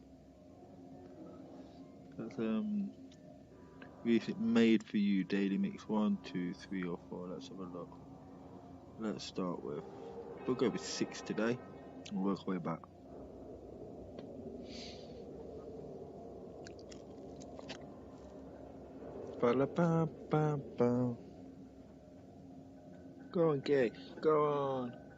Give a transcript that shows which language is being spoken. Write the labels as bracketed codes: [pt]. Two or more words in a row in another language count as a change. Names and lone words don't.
[en] That's music made for you, daily mix 1, 2, 3 or 4. Let's have a look. Let's start with, we'll go with 6 today and work our way back. Ba-la-ba-ba-ba. Go on, gig. Go on.